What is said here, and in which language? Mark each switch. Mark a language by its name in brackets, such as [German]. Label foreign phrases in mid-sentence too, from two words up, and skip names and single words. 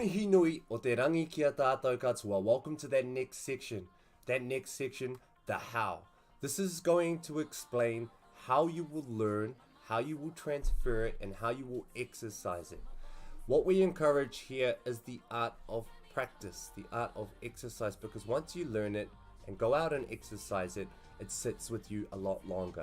[Māori] nui o te rangi ki a tātou katoa. [English] Welcome to that next section. That next section, the how. This is going to explain how you will learn, how you will transfer it, and how you will exercise it. What we encourage here is the art of practice, the art of exercise, because once you learn it and go out and exercise it, it sits with you a lot longer.